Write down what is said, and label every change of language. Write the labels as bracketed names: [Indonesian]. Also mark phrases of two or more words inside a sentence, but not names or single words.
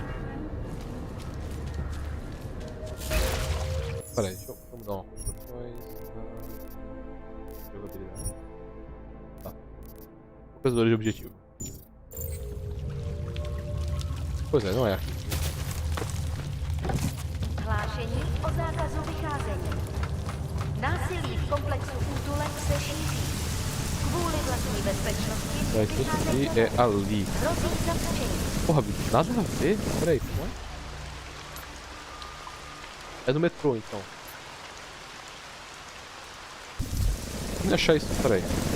[Portuguese] Pera aí, deixa eu mudar uma coisa. Jogabilidade. Tá. Professores de objetivo. Pois é, não é aqui. [Czech] Hlášení o zákazu vycházení. Násilí v komplexu útulek se šíří. Kvůli vlastní bezpečnosti [Portuguese] Esse é ali. [Czech] hrozí zatčení. [Portuguese] Porra, bicho, nada a ver? Peraí, como é? É no metrô, então. Vamos achar isso, peraí.